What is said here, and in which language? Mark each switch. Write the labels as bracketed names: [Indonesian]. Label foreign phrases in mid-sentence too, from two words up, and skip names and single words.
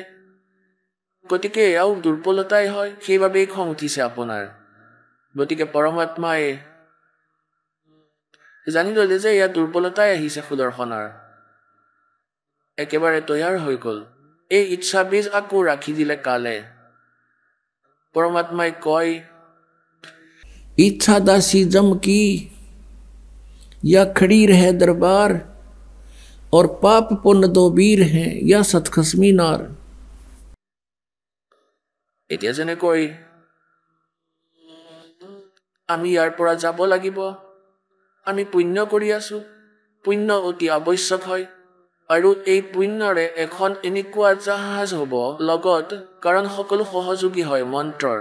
[Assamese] গতিকে এয়াও দুৰ্বলতাই হয়, সেইবাবেই খং উঠিছে আপোনাৰ। গতিকে পৰমাত্মাই জানি ল'লে যে এয়া দুৰ্বলতাই আহিছে সুদৰ্শনৰ। একেবাৰে তৈয়াৰ হৈ গ'ল। এই ইচ্ছা বীজ আকৌ ৰাখি দিলে কালে। পৰমাত্মাই কয়, [Hindi] इच्छा दासी जम की या खड़ी रहे दरबार, और पाप पुण्य दो वीर हैं या सतखसमी नार। [Assamese] এতিয়া যেনেকৈ আমি ইয়াৰ পৰা যাব লাগিব, আমি পুণ্য কৰি আছো, পুণ্য অতি আৱশ্যক হয়। আৰু এই পুণ্যৰে এখন এনেকুৱা জাহাজ হ'ব লগত, কাৰণ সকলো সহযোগী হয় মন্ত্ৰৰ।